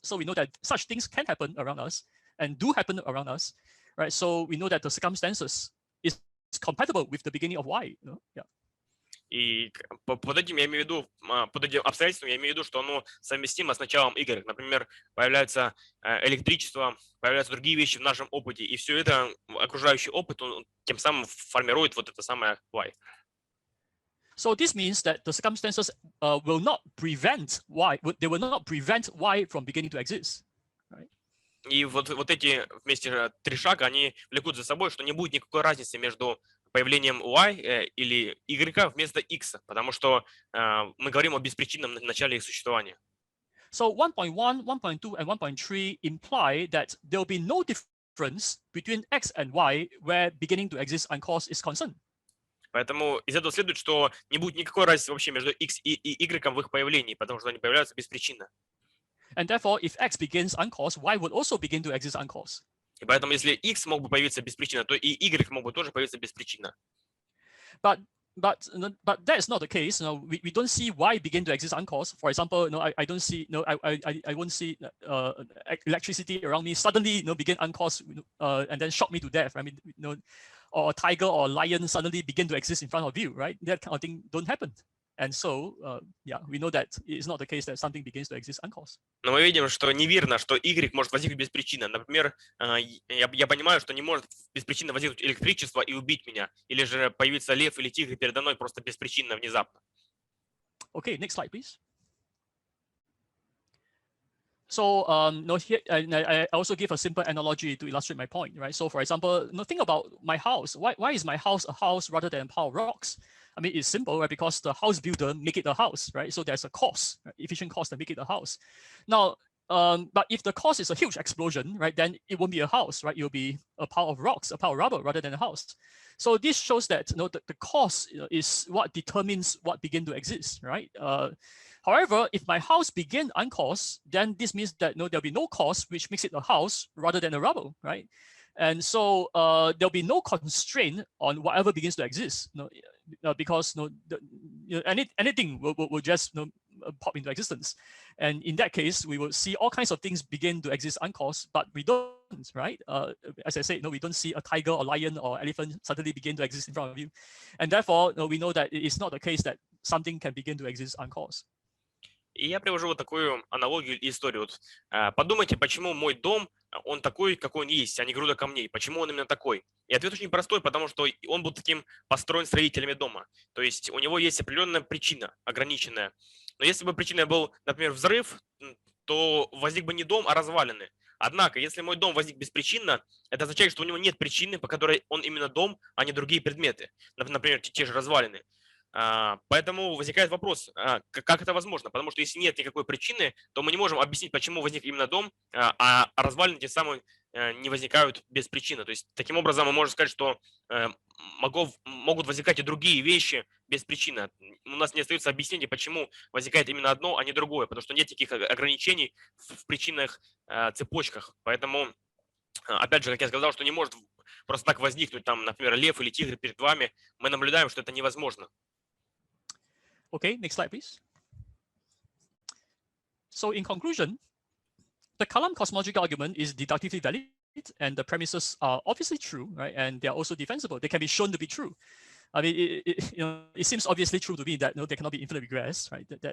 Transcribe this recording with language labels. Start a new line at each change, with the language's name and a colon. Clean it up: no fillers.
English: So we know that such things can happen around us and do happen around us, right? So we know that the circumstances is compatible with the beginning of Y. Yeah.
Russian: И под этим я имею в виду, под этим обстоятельством я имею в виду, что оно совместимо с началом Y. Например, появляется электричество, появляются другие вещи в нашем опыте, и все это, окружающий опыт, он тем самым формирует вот это самое Y.
English: So this means that the circumstances will not prevent Y. They will not prevent Y from beginning to exist. Right?
Russian: И вот эти вместе три шага, они влекут за собой, что не будет никакой разницы между появлением Y или Y вместо X, потому что мы говорим о беспричинном начале их существования.
English: So 1.1, 1.2, and 1.3 imply that there will be no difference between X and Y where beginning to exist uncaused is concerned.
Russian: Поэтому из этого следует, что не будет никакой разницы вообще между X и Y в их появлении, потому что они появляются без причины.
English: And therefore, if X begins uncaused, Y would also begin to exist uncaused.
Russian: И поэтому, если X мог бы появиться без причины, то и Y мог бы тоже появиться без причины.
English: But that is not the case. We don't see Y begin to exist uncaused. For example, I don't see I won't see electricity around me suddenly begin uncaused and then shock me to death. I mean, or a tiger or a lion suddenly begin to exist in front of you, right? That kind of thing don't happen. And so, we know that it's not the case that something begins to exist uncaused.
Russian: Но мы видим, что неверно, что Y может возникнуть без причины. Например, я понимаю, что не может без причины возникнуть электричество и убить меня, или же появиться лев или тигр передо мной просто беспричинно, внезапно.
English: Okay, next slide, please. So, here I also give a simple analogy to illustrate my point, right? So, for example, think about my house. Why is my house a house rather than a pile of rocks? I mean, it's simple, right? Because the house builder make it a house, right? So there's a cost, right? Efficient cost to make it a house. Now, but if the cost is a huge explosion, right, then it won't be a house, right? It will be a pile of rocks, a pile of rubble rather than a house. So this shows that the cost is what determines what begin to exist, right? However, if my house begin uncaused, then this means that there'll be no cause, which makes it a house rather than a rubble, right? And so there'll be no constraint on whatever begins to exist, because anything will just pop into existence. And in that case, we will see all kinds of things begin to exist uncaused, but we don't, right? As I said, we don't see a tiger or lion or elephant suddenly begin to exist in front of you. And therefore, we know that it is not the case that something can begin to exist uncaused.
Russian: И я привожу вот такую аналогию и историю. Подумайте, почему мой дом он такой, какой он есть, а не груда камней? Почему он именно такой? И ответ очень простой, потому что он был таким построен строителями дома. То есть у него есть определенная причина, ограниченная. Но если бы причиной был, например, взрыв, то возник бы не дом, а развалины. Однако, если мой дом возник беспричинно, это означает, что у него нет причины, по которой он именно дом, а не другие предметы. Например, те же развалины. Поэтому возникает вопрос, как это возможно? Потому что если нет никакой причины, то мы не можем объяснить, почему возник именно дом, а развалины тем самым не возникают без причины. То есть таким образом мы можем сказать, что могут возникать и другие вещи без причины. У нас не остается объяснения, почему возникает именно одно, а не другое, потому что нет никаких ограничений в причинных цепочках. Поэтому, опять же, как я сказал, что не может просто так возникнуть, там, например, лев или тигр перед вами. Мы наблюдаем, что это невозможно.
English: Okay, next slide, please. So in conclusion, the Kalaam cosmological argument is deductively valid, and the premises are obviously true, right? And they are also defensible. They can be shown to be true. I mean, it seems obviously true to me that there cannot be infinite regress, right?